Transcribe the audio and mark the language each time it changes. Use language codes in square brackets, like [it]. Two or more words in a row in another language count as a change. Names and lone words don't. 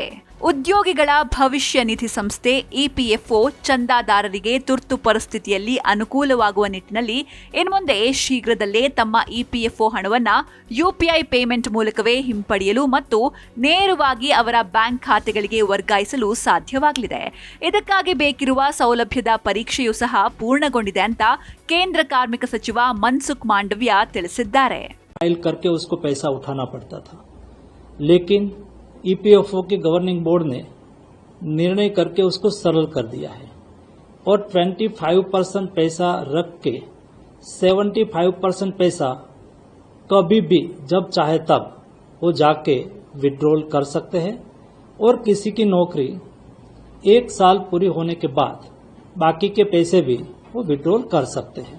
[kn] ಉದ್ಯೋಗಿಗಳ ಭವಿಷ್ಯ ನಿಧಿ ಸಂಸ್ಥೆ EPFO ಚಂದಾದಾರರಿಗೆ ತುರ್ತು ಪರಿಸ್ಥಿತಿಯಲ್ಲಿ ಅನುಕೂಲವಾಗುವ ನಿಟ್ಟಿನಲ್ಲಿ ಇನ್ಮುಂದೆ ಶೀಘ್ರದಲ್ಲೇ ತಮ್ಮ EPFO ಹಣವನ್ನು UPI ಪೇಮೆಂಟ್ ಮೂಲಕವೇ ಹಿಂಪಡೆಯಲು ಮತ್ತು ನೇರವಾಗಿ ಅವರ ಬ್ಯಾಂಕ್ ಖಾತೆಗಳಿಗೆ ವರ್ಗಾಯಿಸಲು ಸಾಧ್ಯವಾಗಲಿದೆ. ಇದಕ್ಕಾಗಿ ಬೇಕಿರುವ ಸೌಲಭ್ಯದ ಪರೀಕ್ಷೆಯೂ ಸಹ ಪೂರ್ಣಗೊಂಡಿದೆ ಅಂತ ಕೇಂದ್ರ ಕಾರ್ಮಿಕ ಸಚಿವ ಮನ್ಸುಖ್ ಮಾಂಡವ್ಯ ತಿಳಿಸಿದ್ದಾರೆ. [hi] EPFO के [en] governing board [hi] ने निर्णय करके उसको सरल कर दिया है और 25% पैसा रख के 75% पैसा कभी भी जब चाहे तब वो जाके विड्रॉल कर सकते हैं और किसी की नौकरी 1 साल पूरी होने के बाद बाकी के पैसे भी वो विड्रॉल कर सकते हैं.